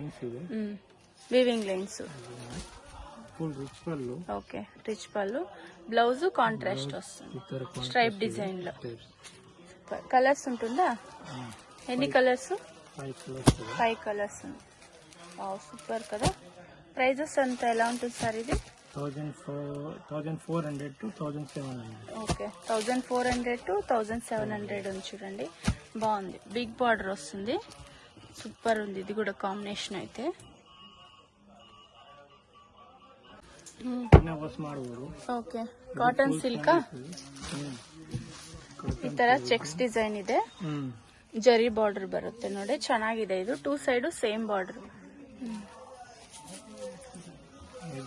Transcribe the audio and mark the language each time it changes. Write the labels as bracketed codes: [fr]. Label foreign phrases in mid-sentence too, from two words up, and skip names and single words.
[en] weaving lines. okay, rich పళ్ళు. blouse contrast [te] వస్తుంది, [en] stripe design [te] లో. కలర్స్ ఉంటుందా? ఎన్ని కలర్స్? 5 కలర్స్ ఉంది. సూపర్ కదా. ప్రైజెస్ అంతా ఎలా ఉంటుంది సార్ ఇది? 1400 to 1700. ఓకే, 1400 to 1700 ఉంది చూడండి, బాగుంది. [en] big border [te] వస్తుంది, సూపర్ ఉంది. ఇది కూడా కాంబినేషన్ అయితే. [kn] ಓಕೆ, [en] cotton silk [kn] ಈ ತರ [en] checks design [kn] ಇದೆ. ಜರಿ ಬಾರ್ಡರ್ ಬರುತ್ತೆ ನೋಡಿ, ಚೆನ್ನಾಗಿದೆ. ಇದು 2 [en] side same border.